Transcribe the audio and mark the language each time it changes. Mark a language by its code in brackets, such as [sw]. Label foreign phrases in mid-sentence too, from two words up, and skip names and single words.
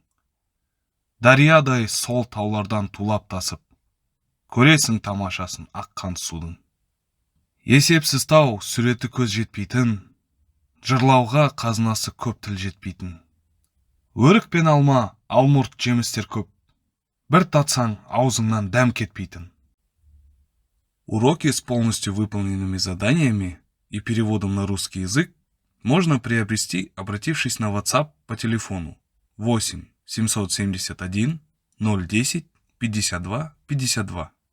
[kk] Дариядай сол таулардан тулап тасып, көресің тамашасын аққан судың. Есепсіз тау суреті көз жетпейтін, жырлауға қазынасы көп тіл жетпейтін. Өрік пен алма, алмұрт жемістер көп, бір татсаң аузыңнан дәм кетпейтін. [ru] Уроки с полностью выполненными заданиями и переводом на русский язык можно приобрести, обратившись на WhatsApp по телефону 8 771 010 52 52.